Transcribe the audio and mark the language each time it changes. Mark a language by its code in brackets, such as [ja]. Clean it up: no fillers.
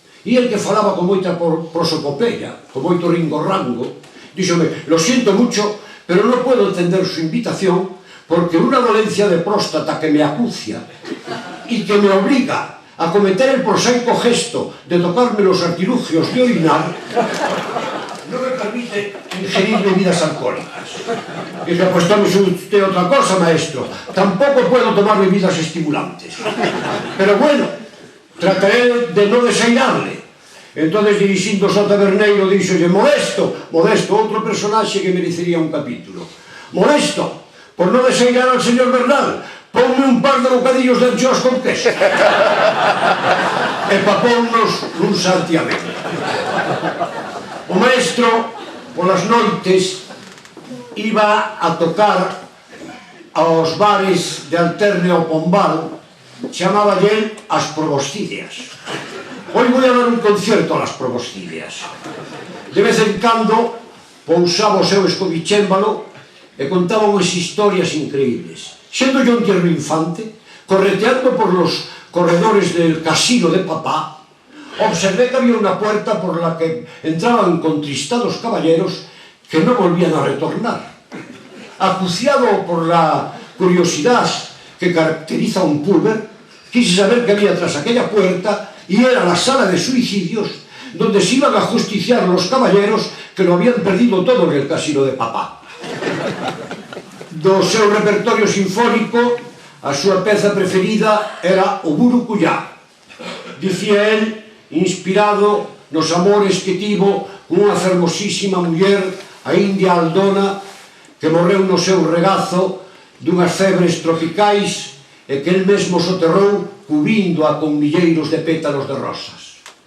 [gl] E el, que falaba con moita prosopopeya, con moito ringorrango, díxome, [es] lo siento mucho, pero no puedo entender su invitación porque una dolencia de próstata que me acucia y que me obliga a cometer el prosaico gesto de tocarme los artilugios de orinar no me permite ingerir bebidas alcohólicas. Dije, pues tome usted otra cosa, maestro. Tampoco puedo tomar bebidas estimulantes. Pero bueno, trataré de no desairarle. [gl] Entonces, dirixíndose ao taberneiro, díxolle, Modesto, outro personaxe que merecería un capítulo. [es] Modesto, [gl] por non desairar [es] al señor Bernal, ponme un par de bocadillos de anchoas con queso. [gl] E papounos nun santiamén. O maestro, polas noites, iba a tocar aos bares de Alterne ao Pombal, chamáballe el as Probostidias. [es] Hoy voy a dar un concierto a las Probostidias. [gl] De vez en cando pousaba o seu escobichémbalo e contaba unhas historias increíbles. [es] Sendo yo un tierno infante, correteando por los corredores del casino de papá, observé que había una puerta por la que entraban contristados caballeros que no volvían a retornar. Acuciado por la curiosidad que caracteriza a un pulver, quise saber qué había tras aquella puerta, y era la sala de suicidios donde se iban a justiciar los caballeros que lo habían perdido todo en el casino de papá. [gl] Do seu repertorio sinfónico, a súa peza preferida era o Burucuyá. Dicía el, inspirado nos amores que tivo cunha fermosísima muller, a India Aldona, que morreu no seu regazo dunhas febres tropicais e que el mesmo soterrou cubrindo-a con milleiros de pétalos de rosas.